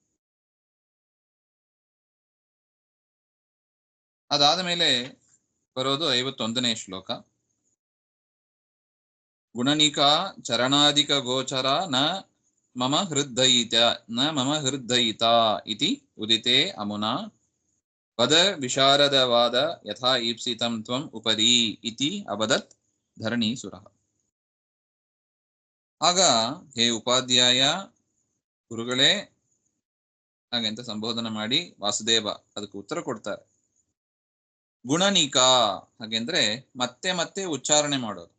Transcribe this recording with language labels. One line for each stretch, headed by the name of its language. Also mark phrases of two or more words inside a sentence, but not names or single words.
Kannada: ಅದಾದ ಮೇಲೆ ಬರೋದು 51ನೇ ಶ್ಲೋಕ.
Sanskrit: ಗುಣನಿಕಾ ಚರಣಾಧಿಕ ಗೋಚರ ನ ಮಮ ಹೃದ್ದಯಿತ ಇತಿ ಉದಿತೆ ಅಮುನಾ ಪದ ವಿಶಾರದವಾದ ಯಥಾ ಈಪ್ಸಿತಂ ತ್ವಂ ಉಪರಿ ಇತಿ ಅವದತ್ ಧರಣೀಸುರಃ.
Kannada: ಆಗ ಹೇ ಉಪಾಧ್ಯಾಯ, ಗುರುಗಳೇ ಹಾಗೆಂತ ಸಂಬೋಧನೆ ಮಾಡಿ ವಾಸುದೇವ ಅದಕ್ಕೆ ಉತ್ತರ ಕೊಡ್ತಾರೆ. ಗುಣನಿಕಾ ಹಾಗೆಂದ್ರೆ ಮತ್ತೆ ಮತ್ತೆ ಉಚ್ಚಾರಣೆ ಮಾಡೋದು.